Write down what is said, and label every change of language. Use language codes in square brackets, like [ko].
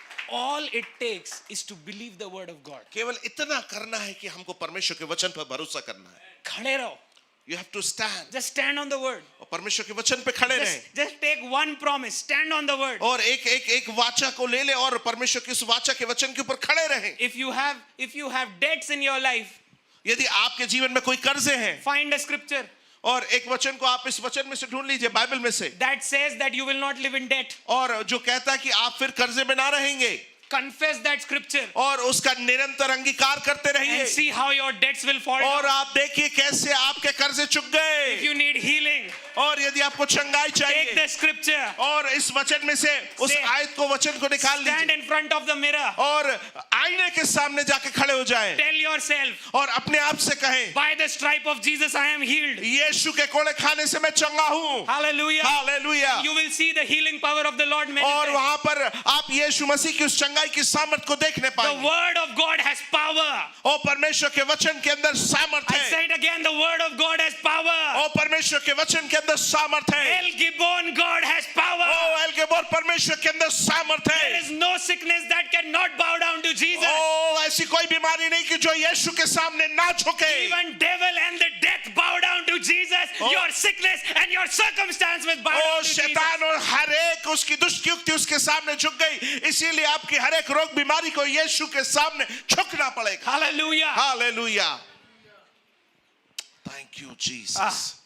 [en] All it takes is to believe the word of God. [hi] केवल इतना करना है कि हमको परमेश्वर के वचन पर भरोसा करना है। खड़े रहो। [en] You have to stand. Just stand on the word. [hi] और परमेश्वर के वचन पे खड़े रहें। [en] Just take one promise. Stand on the word. [hi] और एक वाचा को ले ले और परमेश्वर की उस वाचा के वचन के ऊपर खड़े रहें। [en] If you have debts in your life, [hi] यदि आपके जीवन में कोई कर्जे हैं, [en] find a scripture [hi] और एक वचन को आप इस वचन में से ढूंढ लीजिए, बाइबल में से, [en] that says that you will not live in debt. [hi] और जो कहता है कि आप फिर कर्जे में ना रहेंगे, [en] Confess that scripture [hi] और उसका निरंतर अंगीकार करते रहिए, [en] and see how your debts will fall [hi] और [en] down. [hi] आप देखिए कैसे आपके कर्जे चुक गए। [en] If you need healing, [hi] और यदि आपको चंगाई [en] take [hi] चाहिए, [en] the scripture. [hi] और इस वचन में से उस [en] Say, [hi] आयत को, वचन को निकाल [en] Stand [hi] लीजिए [en] in front of the mirror. [hi] और आईने के सामने जाके खड़े हो जाएं [en] Tell yourself, [hi] और अपने आप से कहें, [en] by the stripe of Jesus I am healed. [hi] यीशु के कोड़े खाने से मैं चंगा हूं। [en] Hallelujah. [hi] Hallelujah. [en] You will see the healing power of the Lord [hi] और [en] manifest. [hi] वहां पर आप यीशु मसीह की उस चंगाई की सामर्थ को देखने [en] The [hi] पाएंगे। [en] word of God has power. [hi] और परमेश्वर के वचन के अंदर सामर्थ [en] I [hi] है। [en] say it again, the word of God has power. [hi] और परमेश्वर के वचन के अंदर सामर्थ है। [en] El Gibbon, God has power. [hi] ओ एलगेबोर, परमेश्वर के अंदर सामर्थ है। [en] There is no sickness that cannot bow down to Jesus. [hi] ओ ऐसी कोई बीमारी नहीं कि जो यीशु के सामने ना झुके। [en] Even devil and the death bow down to Jesus. Your sickness and your circumstance will bow oh down to Jesus. [hi] शैतान और हर एक उसकी दुष्ट युक्ति उसके सामने झुक गई, इसीलिए आपकी हर एक रोग बीमारी को यीशु के सामने झुकना पड़ेगा। [en] Hallelujah. [hi] Hallelujah. [en] Thank you Jesus.